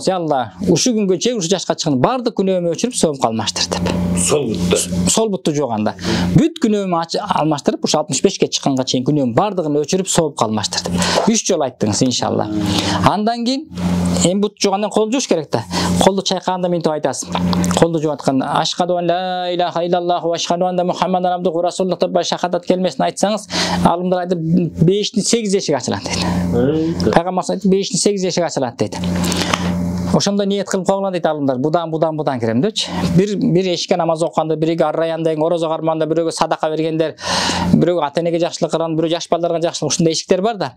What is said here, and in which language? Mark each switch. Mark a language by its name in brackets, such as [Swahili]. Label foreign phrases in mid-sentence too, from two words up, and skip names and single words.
[Kyrgyz] Я Алла, ушу күнгө чейин ушу жашка чыккан бардык күнөөмдү өчүрүп сооп калмаштыр деп. Сол бутту жууганда бүт күнөөмдү алмаштырып, ушу 65 ке чыкканга чейин күнөөмдүн бардыгын өчүрүп сооп калмаштыр деп. 3 жолу айттыңыз иншалла. Андан кийин эми бут жуугандан кол жууш керек да. Колду чайкаганда мынтип айтасыз. Колду жууп атканда [Arabic] أشهد أن لا إله إلا الله و أشهد أن محمدا عبده رسول الله [Kyrgyz] деп шахадат келмесин айтсаңыз, алымдар айтып 5-8 эшик ачылат дейт. Пайгамбар айтып 5-8 эшик ачылат дейт. Ошондой ниет кылып койгула дейт алымдар. Будан керем депчи. Бир эшикке намаз окуганда, бириге арраян деген орозо кармаганда, бирөөгө садака бергендер, бирөөгө ата-энеге жакшылык кылган, бирөө жаш балдарга жакшылык, ушундай эшиктер бар да.